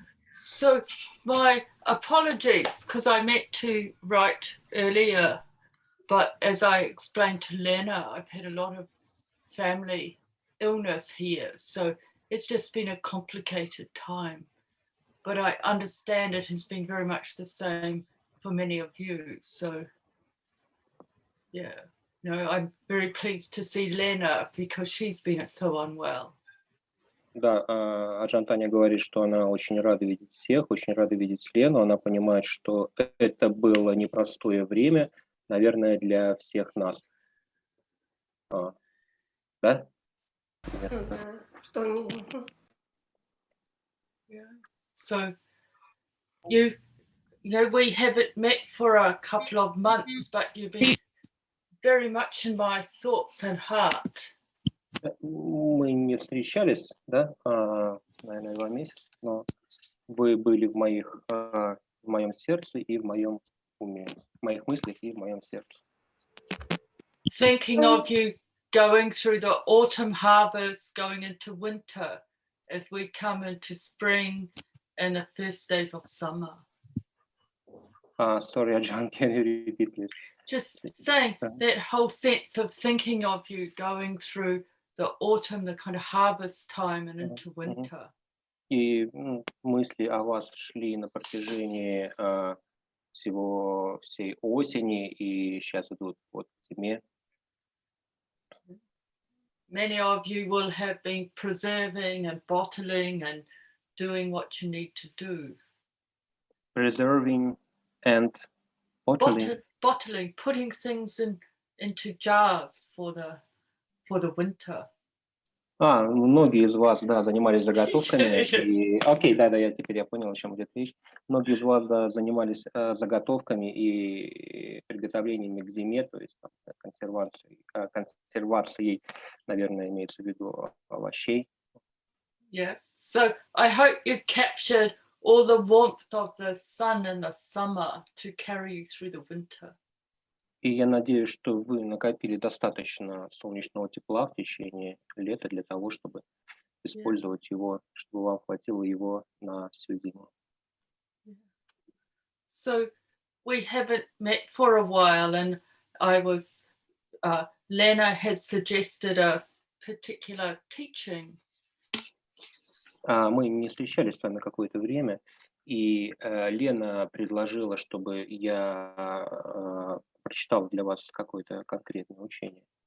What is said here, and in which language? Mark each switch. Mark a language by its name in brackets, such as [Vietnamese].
[English] So my apologies, because I meant to write earlier, but as I explained to Lena, I've had a lot of family illness here, so it's just been a complicated time. But I understand it has been very much the same for many of you. So yeah, no, I'm very pleased to see Lena because she's been so unwell. [Russian] Да, Аджан Таня говорит, что она очень рада видеть всех, очень рада видеть Лену. Она понимает, что это было непростое время, наверное, для всех нас. Да? Что не... [English] So you know, we haven't met for a couple of months, but you've been very much in my thoughts and heart. [Russian] Мы не встречались, да, наверное, 2 месяца, но вы были в моем сердце и в моем уме, в моих мыслях и в моем сердце. [English] Thinking of you going through the autumn harvest, going into winter, as we come into spring and the first days of summer. Sorry, Ajan, can you repeat, please? Just saying that whole sense of thinking of you going through the autumn, the kind of harvest time and into winter. [Russian] И мысли о вас шли на протяжении всей осени, и сейчас идут вот в зиме. [English] Many of you will have been preserving and bottling and doing what you need to do. Preserving and bottling. Bottling, putting things into jars for the winter. [Russian] Многие из вас, да, занимались заготовками. Окей, да, теперь я понял, о чем идет речь. Многие из вас, да, занимались заготовками и приготовлениями к зиме, то есть там, консервацией, наверное, имеется в виду овощей. [English] Yes. So I hope you've captured all the warmth of the sun in the summer to carry you through the winter. [Russian] И я надеюсь, что вы накопили достаточно солнечного тепла в течение лета для того, чтобы использовать его, чтобы вам хватило его на всю зиму. [English] So we haven't met for a while, and Lena had suggested a particular teaching. [Russian] Мы не встречались с вами какое-то время, и Лена предложила, чтобы я прочитал для вас какое-то конкретное учение.